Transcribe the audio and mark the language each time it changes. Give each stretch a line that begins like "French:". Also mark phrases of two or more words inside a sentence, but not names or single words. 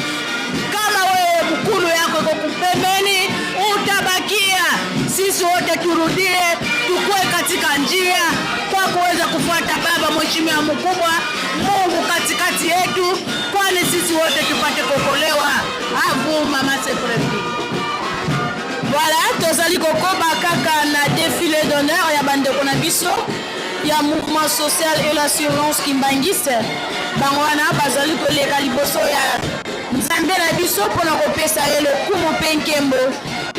Swahili: Kama wewe mkulu yako iko kupembeni, utabakia. Sisi wote turudie, tukue katika njia kwa kuweza kufuata baba mheshimiwa mkubwa Mungu katikati yetu, kwani sisi wote tupate kuokolewa. Avu mama Seprevi.
Lingala: Voilà, tozali kokoba kaka na
French: défilé d'honneur
Lingala: ya bandeko na biso ya
French: mouvement social et l'assurance kimbangiste.
Lingala: Bango wana bazali koleka liboso ya Nzambe na biso pona kopesa ye lokumu mpe nkembo.